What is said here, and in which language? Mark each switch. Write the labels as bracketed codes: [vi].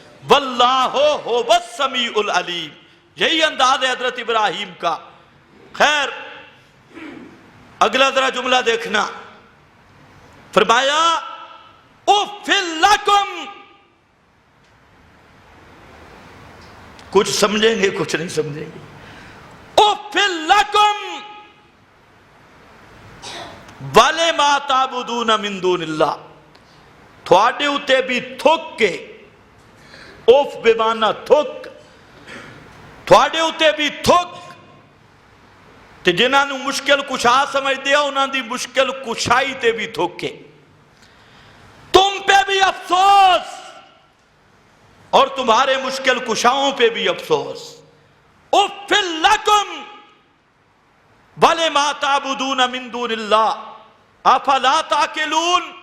[ar] واللہ هو السمیع العلیم. [ur] یہی انداز ہے حضرت ابراہیم کا. خیر اگلا ذرا جملہ دیکھنا، فرمایا [ar] اف لکم، [ur] کچھ سمجھیں گے کچھ نہیں سمجھیں گے. [ar] اف لکم وَلِمَا تَعْبُدُونَ مِن دُونِ اللہ، [pa] تھوڑے اتے بھی تھک کے، اوف بمانا تھک، تھوڑے اتے بھی تھک تے جنہاں نو مشکل کشا سمجھ دیا انہاں دی مشکل کشائی تے بھی تھکے. [ur] تم پہ بھی افسوس اور تمہارے مشکل کشاؤں پہ بھی افسوس. [ar] اف لکم وَلِمَا تَعْبُدُونَ مِن دُونِ اللَّهِ افلا تعقلون.